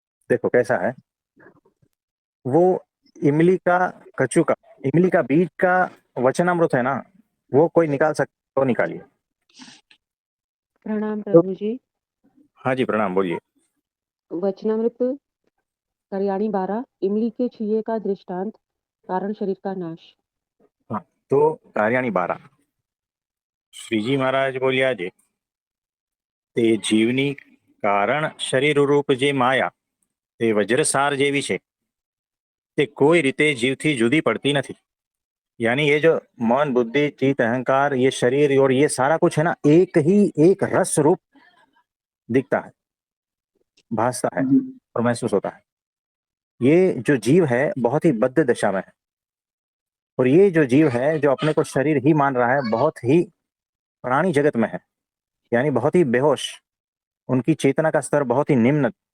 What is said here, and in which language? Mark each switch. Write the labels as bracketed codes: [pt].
[hi] देखो कैसा है, वो इमली का कचू का, इमली का बीज का वचनामृत है ना, वो कोई निकाल सकता तो निकालिए। प्रणाम तो प्रभु जी। हाँ जी, प्रणाम, बोलिए। वचनामृत कल्याणी 12 इमली के छिए का दृष्टांत कारण शरीर का नाश। हाँ, तो [gu] कार्याणी 12 श्रीजी महाराज बोलिया जे તે જીવની કારણ શરીર રૂપ જે માયા તે વજ્રસાર જેવી છે, તે કોઈ રીતે જીવથી જુદી પડતી નથી। [hi] यानी ये जो मन बुद्धि चित्त अहंकार ये शरीर और ये सारा कुछ है ना, एक ही एक रस रूप दिखता है, भासता है जी और महसूस होता है। ये जो जीव है बहुत ही बद्ध दशा में है। और ये जो जीव है जो अपने को शरीर ही मान रहा है, बहुत ही प्राणी जगत में है, यानी बहुत ही बेहोश, उनकी चेतना का स्तर बहुत ही निम्न।